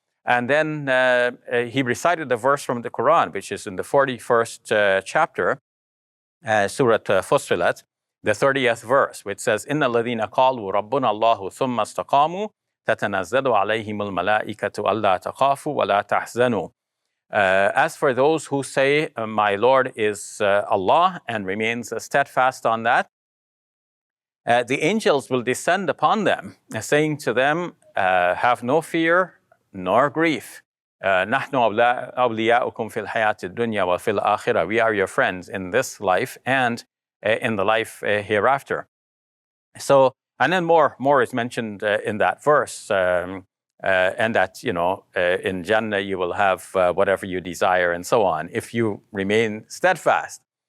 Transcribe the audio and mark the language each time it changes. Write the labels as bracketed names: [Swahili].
[English] And then he recited a verse from the Quran, which is in the 41st chapter, Surah Fussilat, the 30th verse, which says, [Arabic] إِنَّ الَّذِينَ قَالُوا رَبُّنَا اللَّهُ ثُمَّ اسْتَقَامُوا تَتَنَزَّلُ عَلَيْهِمُ الْمَلَائِكَةُ أَلَّا تَخَافُوا وَلَا تَحْزَنُوا. [English] As for those who say, my Lord is Allah, and remains steadfast on that, the angels will descend upon them, saying to them, have no fear nor grief. [Arabic] نحن أولياؤكم في الحياة الدنيا وفي الآخرة. [English] We are your friends in this life and in the life hereafter. So, and then more is mentioned in that verse, and that, in Jannah you will have whatever you desire and so on, if you remain steadfast.